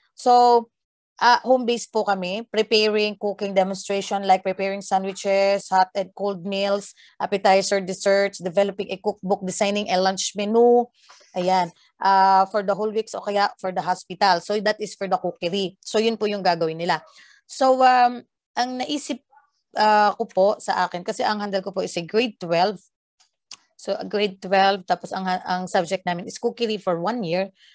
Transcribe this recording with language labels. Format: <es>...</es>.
<en>So, home base po kami, preparing cooking demonstration like preparing sandwiches, hot and cold meals, appetizer, desserts, developing a cookbook, designing a lunch menu. Ayan, for the whole weeks</en> <tl>o kaya</tl> <en>for the hospital. So, that is for the cookery.</en> <tl>So, yun po yung gagawin nila. So, ang naisip ko po sa akin, kasi ang handle ko po</tl> <en>is a grade 12.</en> <tl>So, grade 12, tapos ang subject namin is cookery for 1 year.</tl>